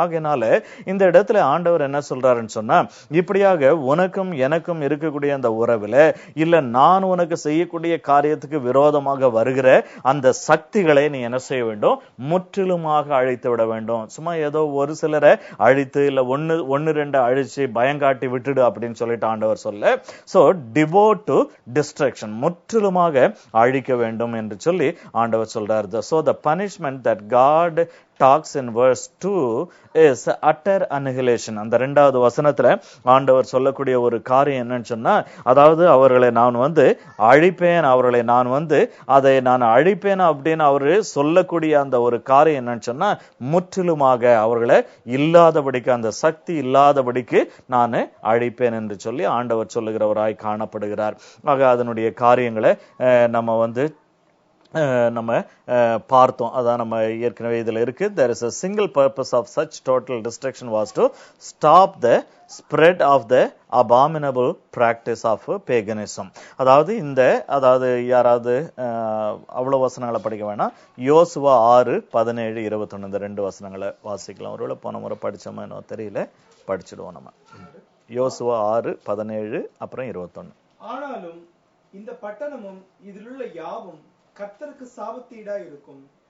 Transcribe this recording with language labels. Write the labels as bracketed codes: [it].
[ta] ஆகையினால இந்த இடத்துல ஆண்டவர் என்ன சொல்றாருன்னு சொன்னா, இப்படியாக உனக்கும் எனக்கும் இருக்கக்கூடிய அந்த உறவுல இல்ல நான் உனக்கு செய்யக்கூடிய காரியத்துக்கு விரோதமாக வருகிற அந்த சக்திகளை நீ என்ன செய்ய வேண்டும், முற்றிலுமாக அழித்து விட வேண்டும். சும்மா ஏதோ ஒரு சிலரை அழித்து இல்ல ஒன்னு ரெண்டு அழிச்சு பயங்காட்டி விட்டுடு அப்படின்னு சொல்லிட்டு ஆண்டவர் சொல்ல. [en] so devote to destruction, [ta] முற்றிலுமாக அழிக்க வேண்டும் என்று சொல்லி ஆண்டவர் சொல்றார். [en] So the punishment that God talks in verse 2 is utter annihilation. [ta] அந்த இரண்டாவது வசனத்துல ஆண்டவர் சொல்லக்கூடிய ஒரு காரியம் என்னன்னு சொன்னா, அதாவது அவர்களை நான் வந்து அழிப்பேன், அவர்களை நான் வந்து அதை நான் அழிப்பேன் அப்படின்னு அவரு சொல்லக்கூடிய அந்த ஒரு காரியம் என்னன்னு சொன்னா, முற்றிலுமாக அவர்களை இல்லாதபடிக்கு, அந்த சக்தி இல்லாதபடிக்கு நான் அழிப்பேன் என்று சொல்லி ஆண்டவர் சொல்லுகிறவராய் காணப்படுகிறார். ஆக அதனுடைய காரியங்களை நம்ம வந்து நம்ம பார்த்தோம். அதான் நம்ம ஏற்கனவே இதுல இருக்கு. [en] There is a single purpose of such total destruction was to stop the spread of the abominable practice of paganism. [ta] அதாவது யாராவது அவ்வளவு வசனங்களை படிக்க வேணாம், யோசுவா 6:17-21 இந்த 2 வசனங்களை வாசிக்கலாம். ஒருவேளை போன முறை படிச்சோமா என்ன தெரியல, படிச்சிடுவோம் நம்ம. யோசுவா 6:17 அப்புறம் 21. ஆனாலும் இந்த பட்டணமும் இதிலுள்ள யாவும் கர்த்தருக்கு சாபத்தீடா இருக்கும்.